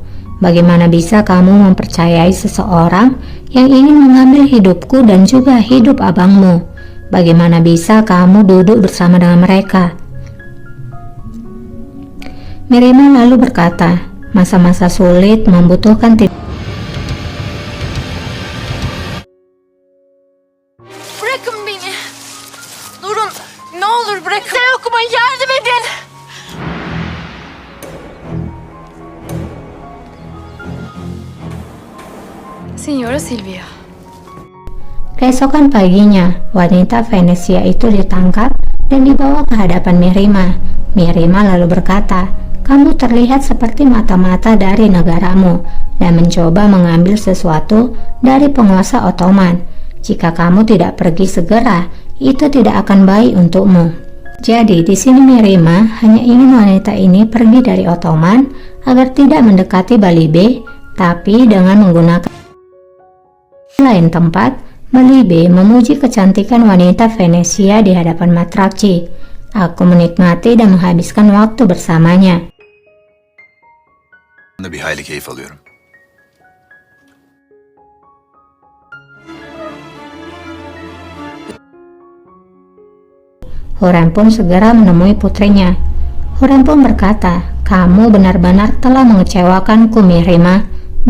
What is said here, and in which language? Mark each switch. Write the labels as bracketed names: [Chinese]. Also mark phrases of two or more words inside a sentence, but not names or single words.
[Indonesian] Bagaimana bisa kamu mempercayai seseorang yang ingin mengambil hidupku dan juga hidup abangmu? Bagaimana bisa kamu duduk bersama dengan mereka? Mihrimah lalu berkata, masa-masa sulit membutuhkan [Turkish] Bırakın beni. Durun. Ne olur bırakın. Size okuma yardım edin. Signora Silvia. [Indonesian] Keesokan paginya, wanita Venesia itu ditangkap dan dibawa ke hadapan Mihrimah. Mihrimah lalu berkata, kamu terlihat seperti mata-mata dari negaramu dan mencoba mengambil sesuatu dari penguasa Ottoman. Jika kamu tidak pergi segera, itu tidak akan baik untukmu. Jadi di sini Mihrimah hanya ingin wanita ini pergi dari Ottoman agar tidak mendekati Balibe, tapi dengan menggunakan lain tempat. Balibe memuji kecantikan wanita Venesia di hadapan Matracci. Aku menikmati dan menghabiskan waktu bersamanya. [Turkish] Bir hayli keyif alıyorum. [Indonesian] Hurrem pun segera menemui putrinya. Hurrem pun berkata, kamu benar-benar telah mengecewakanku, Mihrimah.